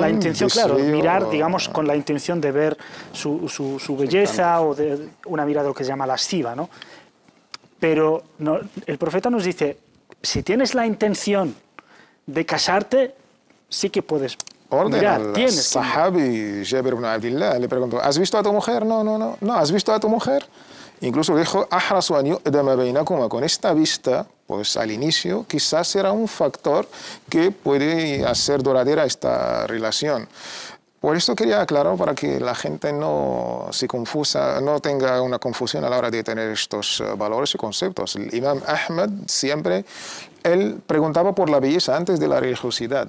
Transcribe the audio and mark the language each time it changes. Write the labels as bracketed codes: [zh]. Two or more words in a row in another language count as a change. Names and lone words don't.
[es] claro, mirar, digamos, con la intención de ver su belleza o de una mirada de lo que se llama lasciva, ¿no? Pero no, el profeta nos dice, si tienes la intención de casarte, sí que puedes mirar, tienes. Sahabi Jabir ibn Abdillah le preguntó, ¿has visto a tu mujer? No, ¿has visto a tu mujer? Incluso dijo, [ar] أحرى أن يؤدم بينكما, [es] con esta vista, pues al inicio quizás será un factor que puede hacer duradera esta relación. Por esto quería aclarar para que la gente no se confusa, no tenga una confusión a la hora de tener estos valores y conceptos. El Imam Ahmad siempre, él preguntaba por la belleza antes de la religiosidad.